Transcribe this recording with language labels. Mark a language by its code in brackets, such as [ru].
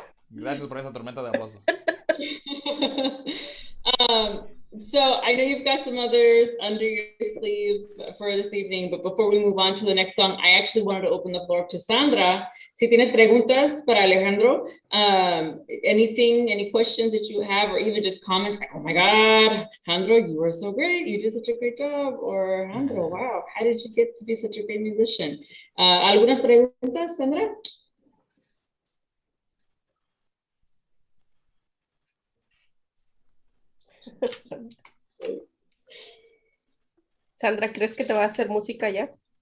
[es] Gracias por esa tormenta de aplausos. [en] So I know you've got some others under your sleeve for this evening, but before we move on to the next song, I actually wanted to open the floor up to Sandra. [es] Si tienes preguntas para Alejandro, [en] any questions that you have, or even just comments like, oh my God, Alejandro, you were so great. You did such a great job. Or Alejandro, wow, how did you get to be such a great musician? [es] ¿Algunas preguntas, Sandra? Sandra, ¿crees que te va a hacer música ya?